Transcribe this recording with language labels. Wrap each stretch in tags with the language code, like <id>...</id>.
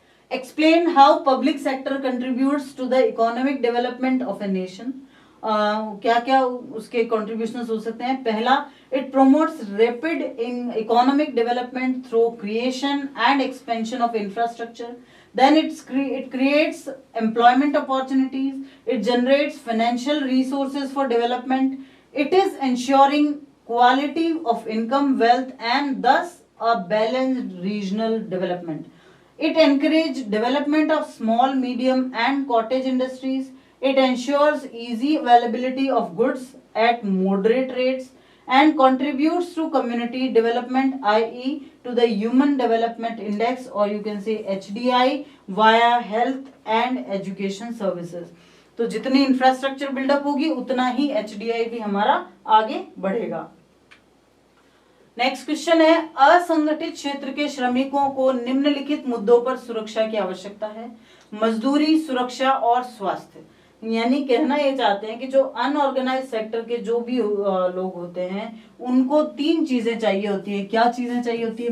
<en>Explain how public sector contributes to the economic development of a nation.</en> <hi>क्या क्या उसके contribution हो सकते हैं? पहला,</hi> <en>It promotes rapid in economic development through creation and expansion of infrastructure. Then it creates employment opportunities. It generates financial resources for development. It is ensuring quality of income, wealth, and thus a balanced regional development. It encourages development of small, medium, and cottage industries. It ensures easy availability of goods at moderate rates and contributes to community development, i.e. to the Human Development Index, or you can say HDI, via health and education services.</en> <hi>तो जितनी infrastructure buildup होगी उतना ही HDI भी हमारा आगे बढ़ेगा। Next question है, असंगठित क्षेत्र के श्रमिकों को निम्नलिखित मुद्दों पर सुरक्षा की आवश्यकता है। मजदूरी, सुरक्षा और स्वास्थ्य। यानी कहना ये चाहते हैं कि जो अनऑर्गेनाइज सेक्टर के जो भी लोग होते हैं उनको 3 चीजें चाहिए होती है। क्या चीजें चाहिए होती है?</hi>